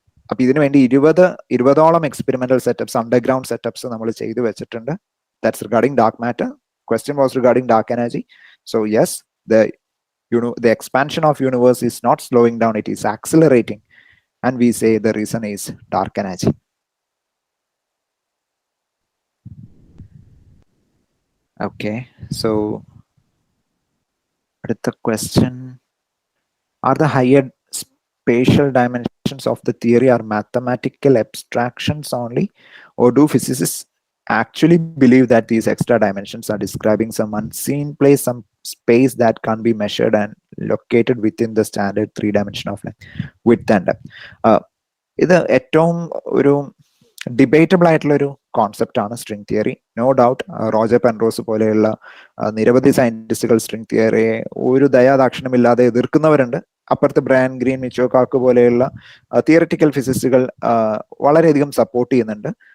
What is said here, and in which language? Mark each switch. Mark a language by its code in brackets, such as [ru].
[ml] അപ്പൊ ഇതിനു വേണ്ടി 20ഓളം എക്സ്പെരിമെന്റൽ സെറ്റപ്സ്, അണ്ടർഗ്രൗണ്ട് സെറ്റപ്സ് നമ്മൾ ചെയ്തു വെച്ചിട്ടുണ്ട്. [en] That's regarding dark matter. Question was regarding dark energy. So yes, the expansion of universe is not slowing down, it is accelerating, and we say the reason is dark energy. Okay, so the question, are the higher spatial dimensions of the theory are mathematical abstractions only, or do physicists actually believe that these extra dimensions are describing some unseen place, some space that can't be measured and located within the standard 3 dimension of length, width and depth? [ml] ഇത് ഏറ്റവും ഒരു debatable ആയിട്ടുള്ള ഒരു concept ആണ് string theory. No doubt Roger Penrose പോലെയുള്ള നിരവധി സയന്റിസ്റ്റുകൾ string തിയറിയെ ഒരു ദയാദാക്ഷിണ്യമില്ലാതെ എതിർക്കുന്നവരുണ്ട്. അപ്പുറത്ത് ബ്രയൻ ഗ്രീൻ, മിച്ചോ കാക്ക് പോലെയുള്ള തിയററ്റിക്കൽ ഫിസിസ്റ്റുകൾ വളരെയധികം സപ്പോർട്ട് ചെയ്യുന്നുണ്ട്.